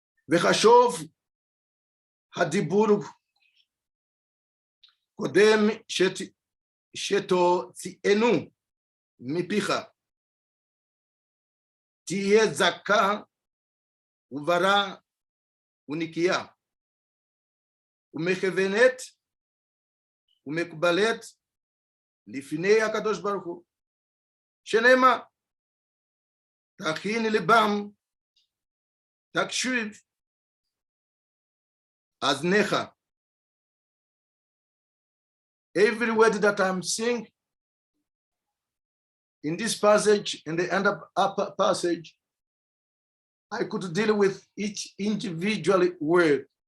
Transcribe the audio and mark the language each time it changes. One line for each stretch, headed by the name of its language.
Hebrew: V'chashov hadibur kodem shetotzienu mipicha תהיה זכה וברא ונקייה, ומכוונת ומקובלת לפני הקדוש ברוך הוא, שנאמר, תכין לבם, תקשיב, אזניך.
English: Every word that I'm saying in this passage and the upper passage, I could deal with each individual word.